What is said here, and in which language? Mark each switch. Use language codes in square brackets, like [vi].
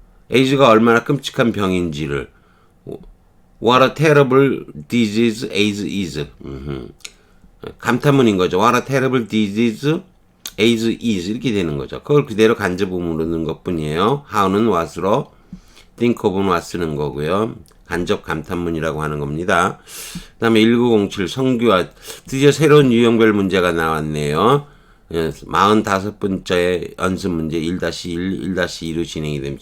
[ko] 에이즈가 얼마나 끔찍한 병인지를. [en] What a terrible disease AIDS is. [ko] 감탄문인 거죠. [en] What a terrible disease AIDS is [ko] 이렇게 되는 거죠. 그걸 그대로 간접음으로 넣는 것뿐이에요. How는 what으로, think of는 what 쓰는 거고요. 간접 감탄문이라고 하는 겁니다. 그 다음에 1907 성규화. 드디어 새로운 유형별 문제가 나왔네요. 45번째 연습 문제 1-1, 1-2로 진행이 됩니다.